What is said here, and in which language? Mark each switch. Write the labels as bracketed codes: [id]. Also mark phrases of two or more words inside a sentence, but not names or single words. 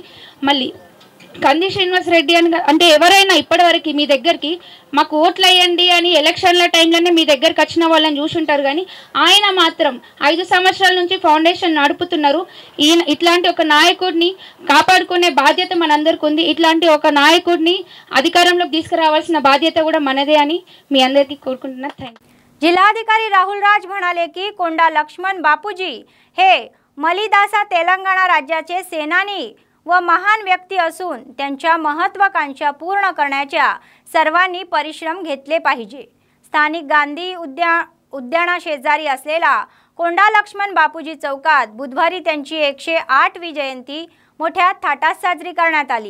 [te] మళ్ళీ కంది శ్రీనివాస్ రెడ్డి అంటే ఎవరైనా ఇప్పటివరకు మీ దగ్గరికి మాకు ఓట్లు వేయండి అని ఎలక్షన్ల టైంలోనే మీ దగ్గరికి వచ్చిన వాళ్ళని చూసుంటారు. కానీ ఆయన మాత్రం 5 సంవత్సరాల నుంచి ఫౌండేషన్ నడుపుతున్నారు. ఈయన ఇట్లాంటి ఒక నాయకుడిని కాపాడుకునే బాధ్యత మనందరికి ఉంది. ఇట్లాంటి ఒక నాయకుడిని అధికారంలోకి తీసుకురావాల్సిన బాధ్యత కూడా మనదే అని మీ అందరికీ కోరుకుంటున్నా. [en] Thank you. [mr] जिल्हाधिकारी राहुल राज म्हणाले की कोंडा लक्ष्मण बापूजी हे मलिदासा तेलंगणा राज्याचे सेनानी व महान व्यक्ती असून त्यांच्या महत्त्वाकांक्षा पूर्ण करण्याच्या सर्वांनी परिश्रम घेतले पाहिजे. स्थानिक गांधी उद्यानाशेजारी असलेला कोंडा लक्ष्मण बापूजी चौकात बुधवारी त्यांची 108वी जयंती मोठ्या थाटात साजरी करण्यात आली.